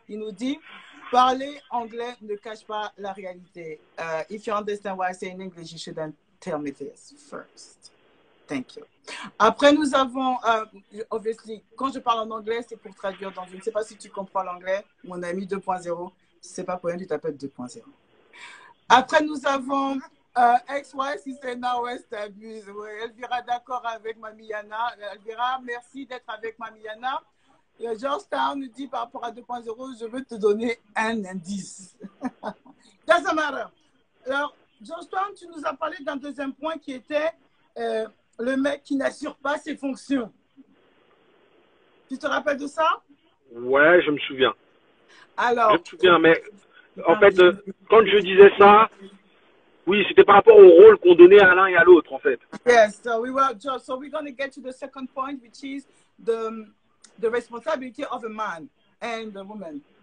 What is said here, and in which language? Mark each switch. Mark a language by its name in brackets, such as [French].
[French] Il nous dit, parler anglais ne cache pas la réalité. [English] If you understand what I say in English, you shouldn't tell me this first. Thank you. [French] Après, nous avons, obviously, quand je parle en anglais, c'est pour traduire. Donc, je ne sais pas si tu comprends l'anglais. Mon ami 2.0, c'est pas pour rien, tu t'appelles 2.0. Après, nous avons XY, si c'est Nord-Ouest, t'abuses. Ouais, Elvira, d'accord avec Mamiana. Elvira, merci d'être avec Mamiana. Georgetown nous dit par rapport à 2.0, je veux te donner un indice. [English] Doesn't matter. [French] Alors, Georgetown, tu nous as parlé d'un deuxième point qui était le mec qui n'assure pas ses fonctions. Tu te rappelles de ça? Ouais, je me souviens. Alors, je me souviens, mais en fait, quand je disais ça, oui, c'était par rapport au rôle qu'on donnait à l'un et à l'autre, en fait. [English] Yes, so we're going to get to the second point, which is the responsibility of a man and the woman.